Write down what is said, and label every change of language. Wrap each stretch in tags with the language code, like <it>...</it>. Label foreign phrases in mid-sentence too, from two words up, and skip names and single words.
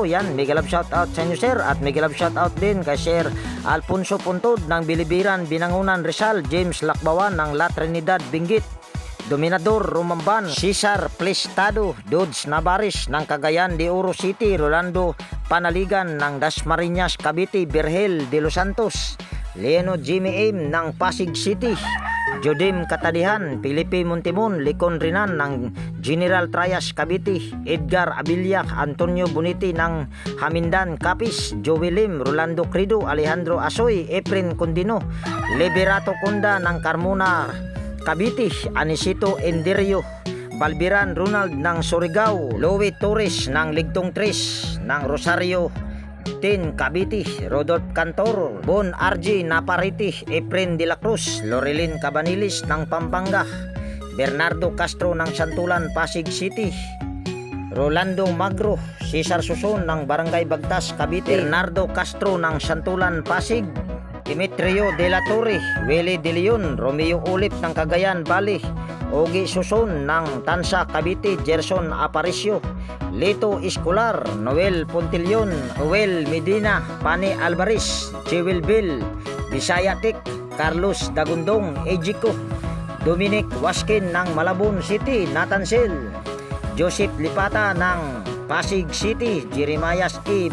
<tl>Yan, mega love shoutout sa inyo sir, at mega love shoutout din kay Sir Alfonso Puntod ng Bilibiran, Binangunan, Rizal, James Lakbawan ng La Trinidad, Benguet, Dominador Rumamban, Cesar Plestado, Dodds Navares ng Cagayan de Oro City, Rolando Panaligan ng Dasmariñas Cavite, Virgel de Los Santos, Leno Jimmy Aim ng Pasig City, Jodim Katadihan, Felipe Montimon, Licon Rinan ng General Trias Cavite, Edgar Abilia, Antonio Boniti ng Hamindan Capiz, Joey Lim, Rolando Crido, Alejandro Asoy, Efren Condino, Liberato Conda ng Carmona Cavite, Anisito Enderio, Balbiran Ronald ng Surigao, Louie Torres ng Ligtong Tres ng Rosario Tin Cavite, Rodolph Cantor, Bon RG Napariti, Efren de la Cruz, Lorelin Cabanilis ng Pampanga, Bernardo Castro ng Santulan, Pasig City, Rolando Magro, Cesar Suson ng Barangay Bagtas, Cavite, Bernardo Castro ng Santulan, Pasig, Demetrio de la Torre, Willie de Leon, Romeo Ulip ng Cagayan Valley, Ogi Suson ng Tansa Cavite, Gerson Aparicio, Lito Escolar, Noel Pontilion, Noel Medina, Pani Alvarez, Jewel Bill, Bisaya Tik, Carlos Dagundong, Ejiko, Dominic Waskin ng Malabon City, Natansil, Joseph Lipata ng Pasig City, Jeremiah E.</tl>